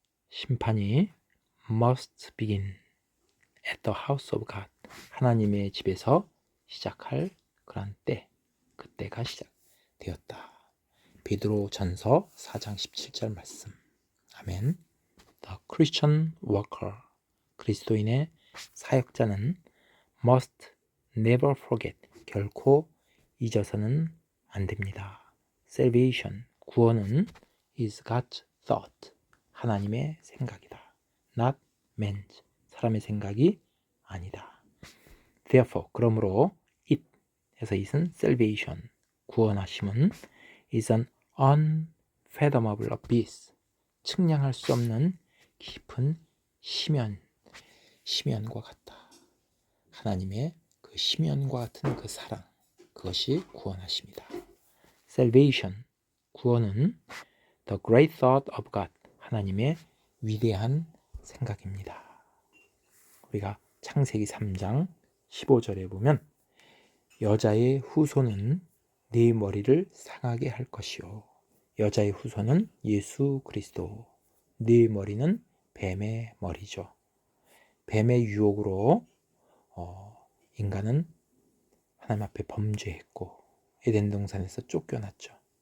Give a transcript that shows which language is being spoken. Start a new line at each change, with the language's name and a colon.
Korean: 심판이
English: must begin at the house of God.
Korean: 하나님의 집에서 시작할 그런 때. 그때가 시작되었다. 베드로 전서 4장 17절 말씀. 아멘.
English: The Christian worker.
Korean: 그리스도인의 사역자는
English: must never forget.
Korean: 결코 잊어서는 안 됩니다.
English: Salvation.
Korean: 구원은
English: is God's thought.
Korean: 하나님의 생각이다.
English: Not man's.
Korean: 사람의 생각이 아니다.
English: Therefore.
Korean: 그러므로 it. 해서 it은 salvation. 구원하심은
English: is an unfathomable abyss.
Korean: 측량할 수 없는 깊은 심연과 같다. 하나님의 그 심연과 같은 그 사랑, 그것이 구원하십니다.
English: Salvation,
Korean: 구원은
English: the great thought of God,
Korean: 하나님의 위대한 생각입니다. 우리가 창세기 3장 15절에 보면 여자의 후손은 네 머리를 상하게 할 것이요. 여자의 후손은 예수 그리스도. 네 머리는 뱀의 머리죠. 뱀의 유혹으로 인간은 하나님 앞에 범죄했고 에덴 동산에서 쫓겨났죠.